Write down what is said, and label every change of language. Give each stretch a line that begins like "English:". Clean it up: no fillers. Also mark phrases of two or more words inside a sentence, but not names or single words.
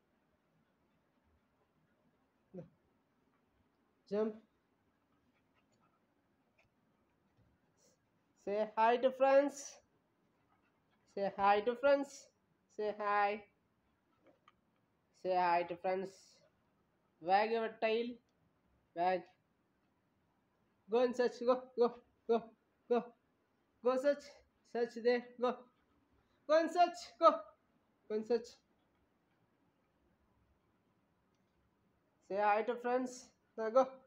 English: Jump. Say hi to friends. Say hi to friends. Wag your tail. Wag. Go and search. Go. Go search. Search there. Go and search. Go and search. Say hi to friends. Now go.